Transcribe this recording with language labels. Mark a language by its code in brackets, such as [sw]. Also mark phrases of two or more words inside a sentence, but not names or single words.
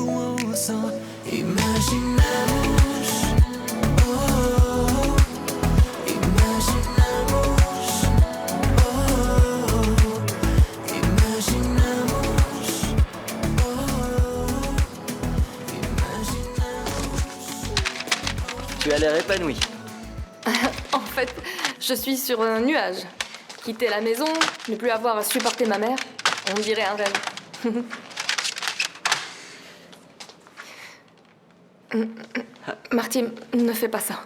[pt] Oh, só imaginamos, oh, imaginamos, oh, imaginamos, oh, imaginamos. [fr] Tu as l'air épanoui. En fait, je suis sur un nuage. Quitter la maison, ne plus avoir à supporter ma mère, on dirait un rêve. Marty, ne fais pas ça.